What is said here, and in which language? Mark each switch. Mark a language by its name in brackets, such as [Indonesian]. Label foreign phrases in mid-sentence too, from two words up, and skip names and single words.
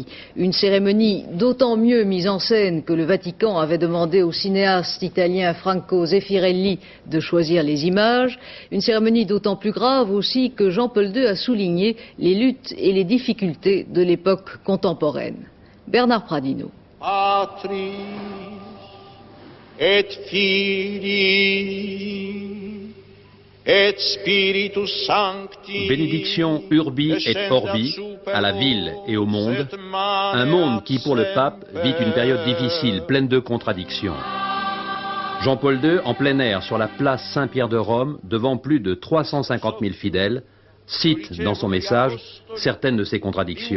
[French] Une cérémonie d'autant mieux mise en scène que le Vatican avait demandé au cinéaste italien Franco Zeffirelli de choisir les images. Une cérémonie d'autant plus grave aussi que Jean-Paul II a souligné les luttes et les difficultés de l'époque contemporaine. Bernard Pradino. [Latin] Patris et Filii et Spiritus Sancti. [French] Bénédiction [Latin] urbi et orbi [French] à la ville et au monde, un monde qui pour le pape vit une période difficile, pleine de contradictions. Jean-Paul II en plein air sur la place Saint-Pierre de Rome devant plus de 350 000 fidèles cite dans son message certaines de ces contradictions.